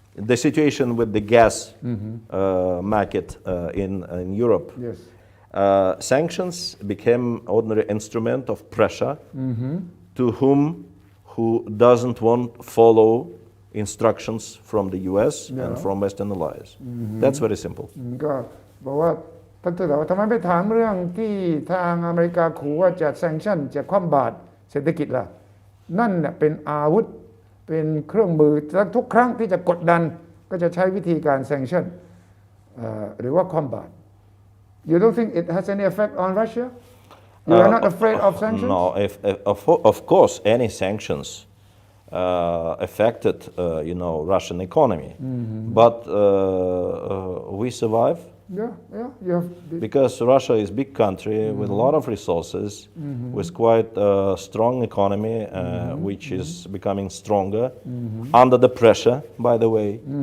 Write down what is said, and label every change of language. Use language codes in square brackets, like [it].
[en] The situation with the gas market in Europe. Yes. Sanctions became ordinary instrument of pressure to who doesn't want to follow instructions from the US and from Western allies. That's very simple. [th] ก็บอกว่าท่านทูตถามว่าทำไมไม่ถามเรื่องที่ทางอเมริกาขู่ว่าจะแซงชั่นจะคว่ำบาตรเศรษฐกิจล่ะนั่นเนี่ยเป็นอาวุธเป็นเครื่องมือทุกครั้งที่จะกดดันก็จะใช้วิธีการแซงชั่นหรือว่าคว่ำบาตร [en] You don't think it has any effect on Russia? You are not afraid of sanctions? No, of course, any sanctions affected, Russian economy. But we survive Yeah. because Russia is a big country with a lot of resources, with quite a strong economy, which is becoming stronger under the pressure, by the way.